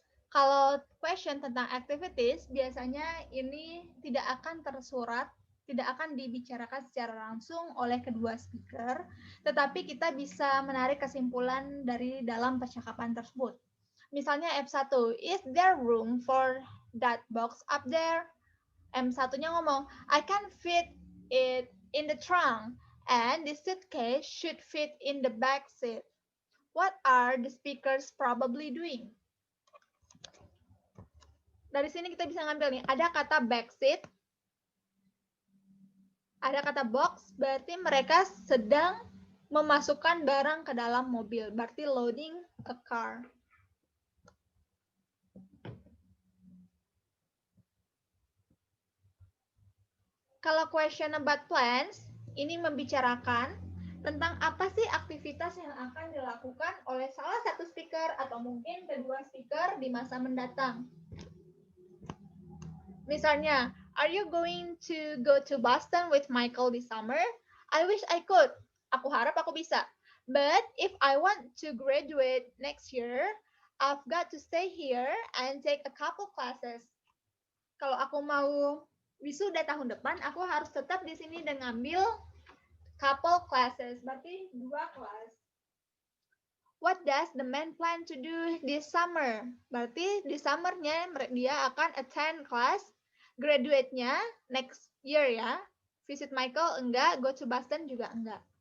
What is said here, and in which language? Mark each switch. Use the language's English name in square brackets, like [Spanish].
[Indonesian] Kalau question tentang activities, biasanya ini tidak akan tersurat, tidak akan dibicarakan secara langsung oleh kedua speaker, tetapi kita bisa menarik kesimpulan dari dalam percakapan tersebut. Misalnya [English] F1, is there room for that box up there? [Indonesian] M1-nya ngomong, [English] I can fit it in the trunk, and the suitcase should fit in the back seat. What are the speakers probably doing? [Indonesian] Dari sini kita bisa ngambil nih, ada kata back seat, ada kata box, berarti mereka sedang memasukkan barang ke dalam mobil, berarti [English] loading a car. [Indonesian] Kalau question about plans, ini membicarakan tentang apa sih aktivitas yang akan dilakukan oleh salah satu speaker atau mungkin kedua speaker di masa mendatang. [English] Misalnya, are you going to go to Boston with Michael this summer? I wish I could. [Indonesian] Aku harap aku bisa. [English] But if I want to graduate next year, I've got to stay here and take a couple classes. [Indonesian] Kalau aku mau wisuda tahun depan, aku harus tetap di sini dan ngambil [English] couple classes, [Indonesian] berarti 2 kelas. [English] What does the man plan to do this summer? [Indonesian] Berarti di summernya dia akan [English] attend class, [Indonesian] graduate-nya next year ya. [English] Visit Michael [Indonesian] enggak, [English] go to Boston [Indonesian] juga enggak.